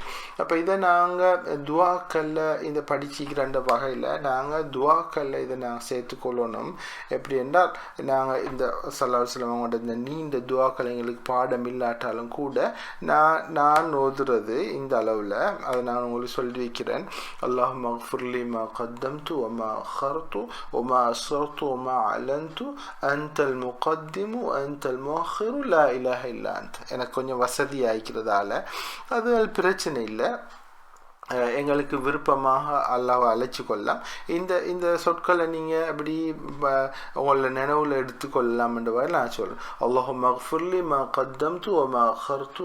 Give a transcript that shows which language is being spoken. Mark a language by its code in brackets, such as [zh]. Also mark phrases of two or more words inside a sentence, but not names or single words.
[ta] அப்போ இதை நாங்கள் துவாக்களில் இந்த படிச்சிக்கிற வகையில் நாங்கள் துவாக்களில் இதை நாங்கள் சேர்த்துக்கொள்ளணும். எப்படி என்றால் நாங்கள் இந்த [ar] صلى الله عليه وسلم [ta] அவங்களோட இந்த நீண்ட துவாக்கள் எங்களுக்கு பாடம் இல்லாட்டாலும் கூட நான் ஓதுறது இந்த அளவில் அதை நான் உங்களுக்கு சொல்லி வைக்கிறேன். [ar] அல்லாஹும்ம اغفر لي ما قدمت وما أخرت وما أسررت وما أعلنت أنت المقدم وأنت المؤخر لا إله إلا أنت. [ta] எனக்கு கொஞ்சம் வசதி ஆகிக்கிறதால அது பிரச்சனை இல்லை. எங்களுக்கு விருப்பமாக அல்லாஹ்வை அழைச்சி கொள்ளலாம். இந்த இந்த சொற்களை நீங்கள் அப்படி உங்களோட நினைவில் எடுத்துக்கொள்ளலாம் என்ற வகையில் நான் சொல்கிறேன். [ar] اللهم اغفر لي ما قدمت و ما أخرت.